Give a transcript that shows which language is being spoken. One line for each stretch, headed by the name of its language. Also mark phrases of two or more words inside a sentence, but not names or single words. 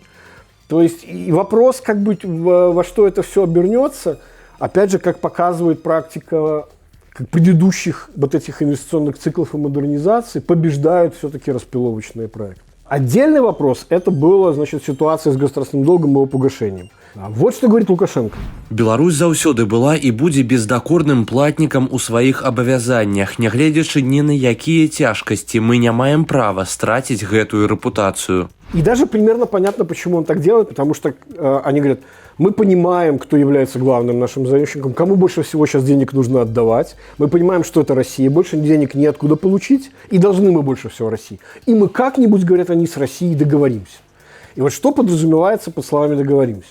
Russian: То есть и вопрос, как бы, во что это все обернется, опять же, как показывает практика предыдущих вот этих инвестиционных циклов и модернизации, побеждают все-таки распиловочные проекты. Отдельный вопрос – это была, значит, ситуация с государственным долгом и его погашением. Вот что говорит Лукашенко.
Belarusian: Беларусь заўсёды была і будзе бездакорным платнікам у сваіх абавязаннях, нягледзячы ні на якія цяжкасці, мы не маем права страціць гэтую рэпутацыю.
Russian: И даже примерно понятно, почему он так делает, потому что они говорят, мы понимаем, кто является главным нашим заемщиком, кому больше всего сейчас денег нужно отдавать, мы понимаем, что это Россия, больше денег неоткуда получить, и должны мы больше всего России. И мы как-нибудь, говорят они, с Россией договоримся. И вот что подразумевается под словами «договоримся»?